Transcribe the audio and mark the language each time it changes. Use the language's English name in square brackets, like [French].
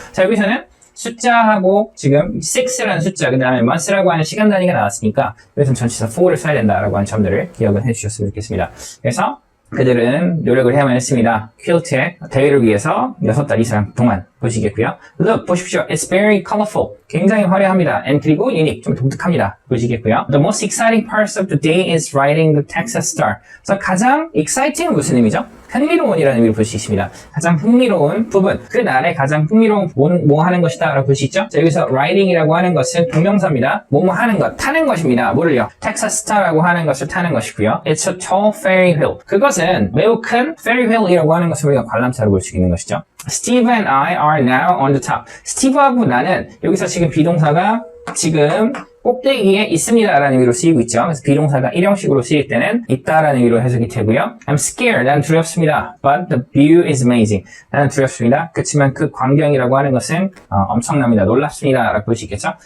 [Korean] 자, 여기서는 숫자하고 지금 6라는 숫자, 그 다음에 months라고 하는 시간 단위가 나왔으니까 여기서는 전치사 4를 써야 된다라고 하는 점들을 기억을 해주셨으면 좋겠습니다. 그래서 그들은 노력을 해야만 했습니다. 퀼트의 대회를 위해서 6달 이상 동안 보시겠고요. [English] Look, [Korean] 보십시오. [English] It's very colorful. [Korean] 굉장히 화려합니다. [English] And [Korean] 그리고 unique, 좀 독특합니다. 보시겠고요. [English] The most exciting part of the day is writing the Texas Star. [Korean] 그래서 가장 exciting은 무슨 의미죠? 흥미로운이라는 의미로 볼 수 있습니다. 가장 흥미로운 부분, 그 날에 가장 흥미로운 뭐 하는 것이다 라고 볼 수 있죠. 자, 여기서 writing이라고 하는 것은 동명사입니다. 뭐뭐 하는 것, 타는 것입니다. 뭐를요? Texas Star라고 하는 것을 타는 것이고요. [English] It's a tall ferry hill. [Korean] 그것은 매우 큰 [English] ferry hill [Korean] 이라고 하는 것을 우리가 관람차로 볼 수 있는 것이죠. [English] Steve and I are now on the top. [Korean] 스티브하고 나는 여기서 지금 비동사가 지금 꼭대기에 있습니다라는 의미로 쓰이고 있죠. 그래서 비동사가 일형식으로 쓰일 때는 있다라는 의미로 해석이 되고요. [English] I'm scared. [Korean] 나는 두렵습니다. [English] But the view is amazing. 나는 두렵습니다. [Korean] 그렇지만 그 광경이라고 하는 것은 엄청납니다. 놀랍습니다. 라고 볼 수 있겠죠.